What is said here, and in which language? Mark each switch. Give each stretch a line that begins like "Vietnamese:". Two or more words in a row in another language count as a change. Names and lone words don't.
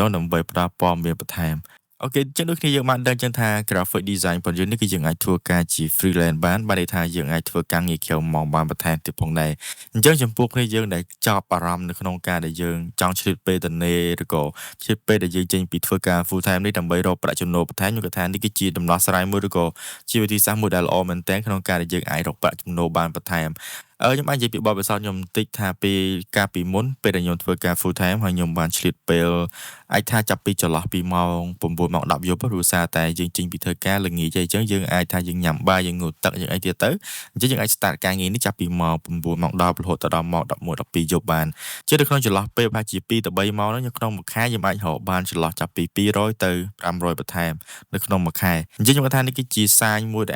Khmer: ងដើម្បីផ្ដល់ព័ត៌មានបន្ថែមអូខេចឹងដូចគ្នាយើងបានដឹងចឹងថា
English: graphic design
Khmer: របស់យើងនេះគឺយើងអាចធ្វើការជា freelance បានន័យថាយើងអាចធ្វើការងារក្រៅម៉ោងបានបន្ថែមទៀតផងដែរអញ្ចឹងចំពោះគ្នាយើងដែលចាប់អារម្មណ៍នៅក្នុងការ ដែលយើងចង់ឆ្លៀតពេលទៅនេឬក៏ឆ្លៀតពេលដែលយើងចេញពីធ្វើការ
English: full time
Khmer: នេះដើម្បីរកប្រាក់ចំណូលបន្ថែមខ្ញុំគិតថានេះគឺជាដំណោះស្រាយមួយឬក៏ជាវិធីសាស្ត្រមួយដែលល្អមែនទែនក្នុង ការដែលយើងអាចរកប្រាក់ចំណូលបានបន្ថែមខ្ញុំអាចនិយាយពីបទពិសោធន៍ខ្ញុំបន្តិចថាពេលកាលពីមុនពេលដែលខ្ញុំធ្វើការ
English: full time
Khmer: ហើយខ្ញុំបានឆ្លៀតពេលអាចថាចាប់ពីចន្លោះពីម៉ោង 9 ម៉ោង 10 យប់ព្រោះសារតែយើងចេញពីធ្វើការល្ងាចអញ្ចឹងយើងអាចថាយើងញ៉ាំបាយយើងងូតទឹកយើងអីទៀតទៅអញ្ចឹងយើងអាច start ការងារនេះចាប់ពីម៉ោង 9 ម៉ោង 10 រហូតដល់ម៉ោង 11 12 យប់បានជានៅក្នុងចន្លោះពេលប្រហែលជា2ទៅ3ម៉ោងហ្នឹងក្នុងមួយខែយើងអាចរកបានចន្លោះចាប់ពី200ទៅ500បន្ថែមនៅក្នុងមួយខែអញ្ចឹងខ្ញុំគាត់ថានេះគឺជាសាញមួយ